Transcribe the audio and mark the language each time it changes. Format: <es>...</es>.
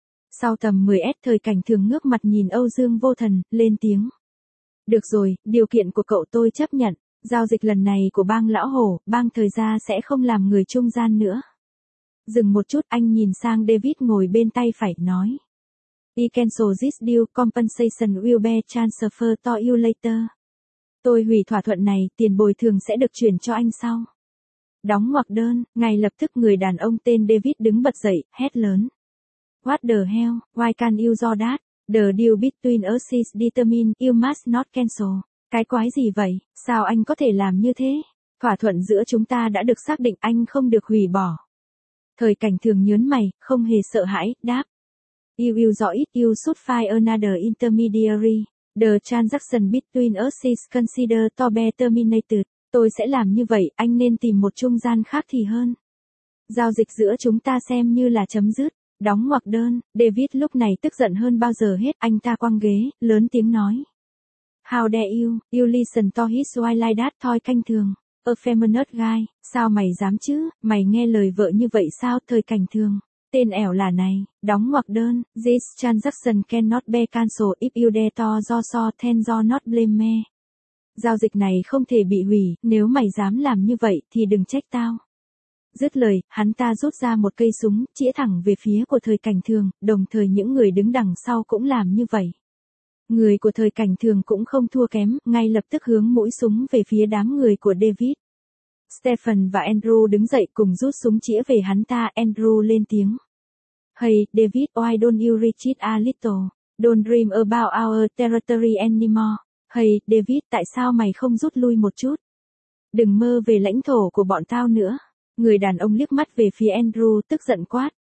<vi>Sau tầm 10s Thời Cảnh Thường ngước mặt nhìn Âu Dương Vô Thần, lên tiếng. Được rồi, điều kiện của cậu tôi chấp nhận, giao dịch lần này của bang lão hổ, bang thời gia sẽ không làm người trung gian nữa. Dừng một chút anh nhìn sang David ngồi bên tay phải, nói.</vi> <en>We cancel this deal, compensation will be transferred to you later.</en> <vi>Tôi hủy thỏa thuận này, tiền bồi thường sẽ được chuyển cho anh sau. Đóng ngoặc đơn, ngay lập tức người đàn ông tên David đứng bật dậy, hét lớn.</vi> <en>What the hell, why can you do that? The deal between us is determined, you must not cancel.</en> <vi>Cái quái gì vậy, sao anh có thể làm như thế? Thỏa thuận giữa chúng ta đã được xác định, anh không được hủy bỏ. Thời Cảnh Thường nhớn mày, không hề sợ hãi, đáp.</vi> <en>You will do it, you should find another intermediary. The transaction between us is considered to be terminated.</en> <vi>Tôi sẽ làm như vậy, anh nên tìm một trung gian khác thì hơn. Giao dịch giữa chúng ta xem như là chấm dứt. Đóng ngoặc đơn, David lúc này tức giận hơn bao giờ hết, anh ta quăng ghế, lớn tiếng nói.</vi> <en>How dare you, you listen to his wife like that, Thời Cảnh Thường. A feminist guy,</en> <vi>sao mày dám chứ, mày nghe lời vợ như vậy sao, Thời Cảnh Thường. Tên ẻo là này, đóng ngoặc đơn,</vi> <en>this transaction cannot be cancelled if you dare to do so then do not blame me.</en> <vi>Giao dịch này không thể bị hủy, nếu mày dám làm như vậy thì đừng trách tao. Dứt lời, hắn ta rút ra một cây súng, chĩa thẳng về phía của Thời Cảnh Thường, đồng thời những người đứng đằng sau cũng làm như vậy. Người của Thời Cảnh Thường cũng không thua kém, ngay lập tức hướng mũi súng về phía đám người của David. Stephen và Andrew đứng dậy cùng rút súng chĩa về hắn ta, Andrew lên tiếng.</vi> <en>Hey, David, why don't you reach it a little? Don't dream about our territory anymore.</en> <vi>Hey, David, tại sao mày không rút lui một chút? Đừng mơ về lãnh thổ của bọn tao nữa. Người đàn ông liếc mắt về phía Andrew tức giận quát.</vi>